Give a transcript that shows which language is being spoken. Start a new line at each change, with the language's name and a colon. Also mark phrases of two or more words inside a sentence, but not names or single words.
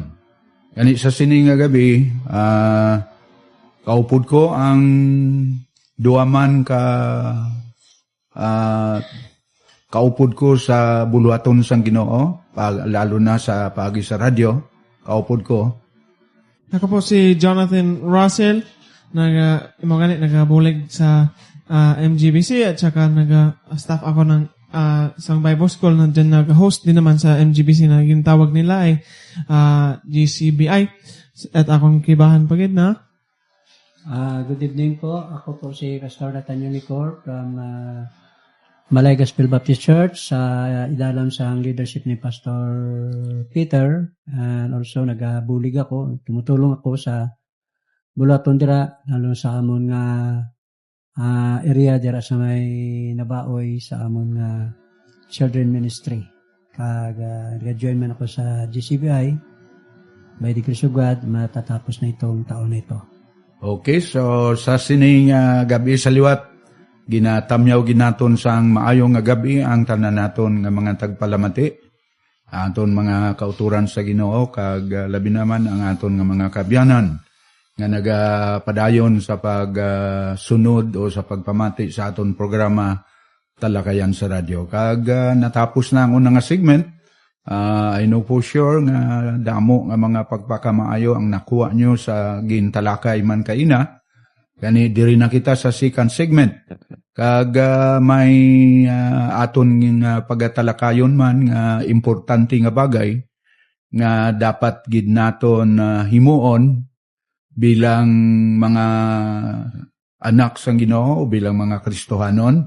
Hiligaynon: Gani sa sining nga gabi, kaupod ko ang duaman kaupod ko sa buluhaton sang Ginoo, lalo na sa pagi sa radyo, kaupod ko.
Filipino: Ako po si Jonathan Russell, nagabulig sa MGBC at saka nag-staff ako ng isang Bible School na dyan nag-host din naman sa MGBC na gintawag nila ay GCBI at akong kibahan pagid na.
English: Good evening po. Ako po si Pastor Nathaniel Nicor from Malay Gospel Baptist Church sa idalam sa leadership ni Pastor Peter, and also
Hiligaynon: nagabulig ako,
Filipino: tumutulong ako
Hiligaynon: sa bulaton dira lalo sa amon nga area dira sa may nabaoy sa amon nga children ministry. Kag nag-join man ako sa GCBI
English: by the grace of God,
Filipino: matatapos na itong taon na ito.
Hiligaynon: Okay, so sa sining gabi sa liwat, ginatamyaw ginaton sang maayong nga gabi ang tanan naton nga mga tagpalamati, aton mga kauturan sa Ginoo, kag labi naman ang aton nga mga kabyanan nga nagapadayon sa pagsunod o sa pagpamati sa aton programa Talakayan sa radyo. Kag natapos na ang unang nga segment,
English: I know for sure
Hiligaynon: nga damo nga mga pagpakamaayo ang nakuha nyo sa gintalakay man kaina. Gani diri na kita sa
English: second segment.
Hiligaynon: Kag may aton nga pagatalakayon man nga importante nga bagay nga dapat gid naton himuon bilang mga anak sang Ginoo o bilang mga Kristohanon.